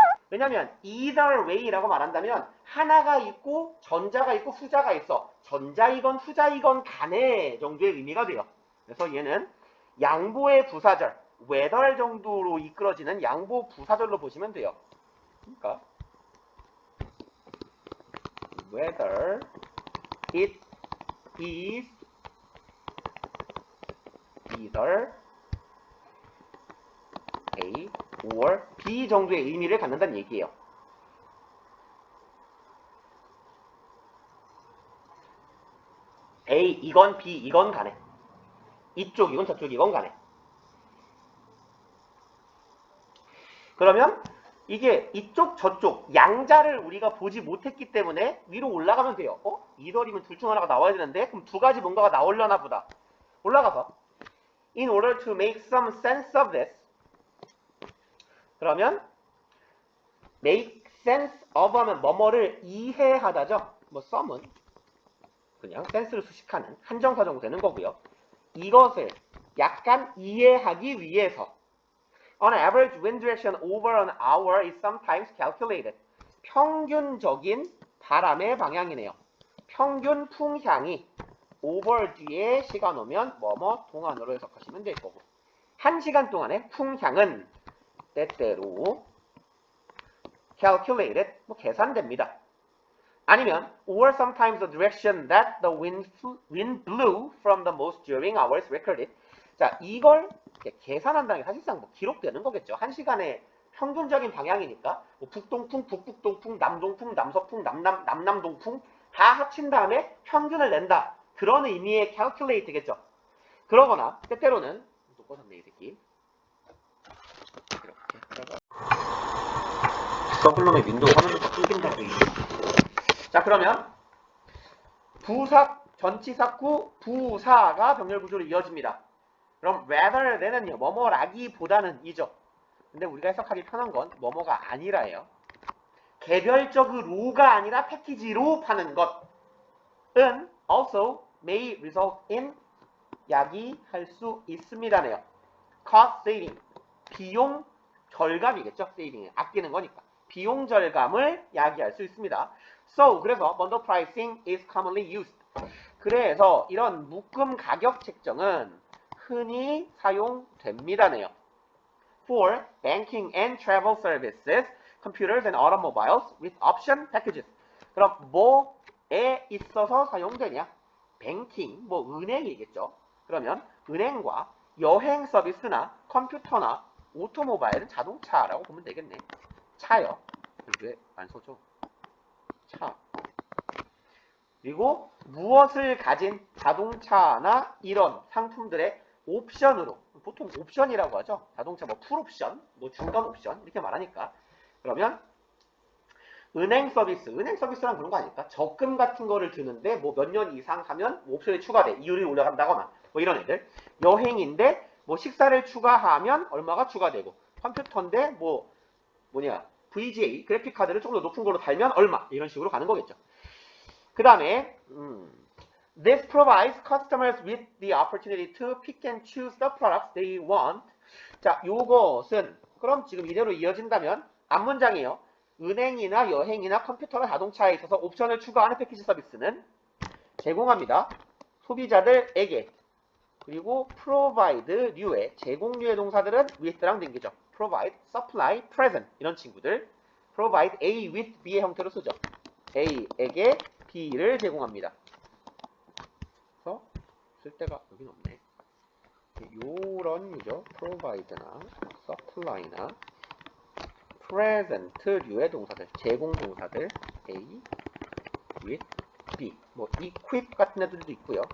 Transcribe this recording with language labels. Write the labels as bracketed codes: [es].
[ko] 왜냐면 either way라고 말한다면 하나가 있고 전자가 있고 후자가 있어. 전자이건 후자이건 간에 정도의 의미가 돼요. 그래서 얘는 양보의 부사절, whether 정도로 이끌어지는 양보 부사절로 보시면 돼요. 그러니까 [en] whether it is either A or B [ko] 정도의 의미를 갖는다는 얘기예요. A 이건 B 이건 간에 이쪽이건 저쪽이건 간에. 그러면 이게 이쪽 저쪽 양자를 우리가 보지 못했기 때문에 위로 올라가면 돼요. 이더리면 둘 중 하나가 나와야 되는데 그럼 두 가지 뭔가가 나오려나 보다. 올라가서 [en] in order to make some sense of this. [ko] 그러면 make sense of 하면 뭐뭐를 이해하다죠. 뭐 some은 그냥 sense를 수식하는 한정사 정도 되는 거고요. 이것을 약간 이해하기 위해서 [en] On average, wind direction over an hour is sometimes calculated. [ko] 평균적인 바람의 방향이네요. 평균 풍향이 over 뒤에 시간 오면 뭐뭐 동안으로 해석하시면 될 거고. 1시간 동안의 풍향은 때때로 calculated, 계산됩니다. 아니면 [en] or sometimes the direction that the wind blew from the most during hours recorded. [ko] 자, 이걸 계산한다는 게 사실상 기록되는 거겠죠. 1시간의 평균적인 방향이니까 북동풍, 북북동풍, 남동풍, 남서풍, 남남동풍 다 합친 다음에 평균을 낸다. 그런 의미의 calculate겠죠. 그러거나 때때로는 또 꺼졌네 이 새끼. 이렇게 서블럼의 윈도우 화면부터 끊긴다고. 자, 그러면 부사, 전치사구, 부사가 병렬 구조로 이어집니다. 그럼 rather than은요, 뭐뭐라기보다는 이죠. 근데 우리가 해석하기 편한 건 뭐뭐가 아니라예요. 개별적으로가 아니라 패키지로 파는 것은 [en] also may result in [ko] 야기할 수 있습니다네요. cost saving, 비용 절감이겠죠. saving, 아끼는 거니까. 비용 절감을 야기할 수 있습니다. [en] So, [ko] 그래서 [en] bundle pricing is commonly used. [ko] 그래서 이런 묶음 가격 책정은 흔히 사용됩니다네요. [en] For banking and travel services, computers and automobiles with option packages. [ko] 그럼 뭐에 있어서 사용되냐? 뱅킹, 은행이겠죠. 그러면 은행과 여행 서비스나 컴퓨터나 오토모바일은 자동차라고 보면 되겠네. 차요. 왜 안 써줘? 차. 그리고 무엇을 가진 자동차나 이런 상품들의 옵션으로, 보통 옵션이라고 하죠. 자동차 풀옵션, 중간 옵션 이렇게 말하니까. 그러면 은행 서비스란 그런 거 아닐까? 적금 같은 거를 주는데 몇 년 이상 하면 옵션이 추가돼. 이율이 올라간다거나 이런 애들. 여행인데 식사를 추가하면 얼마가 추가되고, 컴퓨터인데 VGA 그래픽 카드를 조금 더 높은 걸로 달면 얼마, 이런 식으로 가는 거겠죠. 그 다음에 [en] This provides customers with the opportunity to pick and choose the products they want. [ko] 자, 요것은 그럼 지금 이대로 이어진다면 앞문장이에요. 은행이나 여행이나 컴퓨터나 자동차에 있어서 옵션을 추가하는 패키지 서비스는 제공합니다. 소비자들에게. 그리고 provide류의 제공류의 동사들은 with랑 댕기죠. provide, supply, present 이런 친구들. provide A with B의 형태로 쓰죠. A에게 B를 제공합니다. 그래서 쓸 데가 여긴 없네. 요런 이죠. provide나 supply나 present류의 동사들, 제공 동사들 A with B, 뭐 equip 같은 애들도 있고요.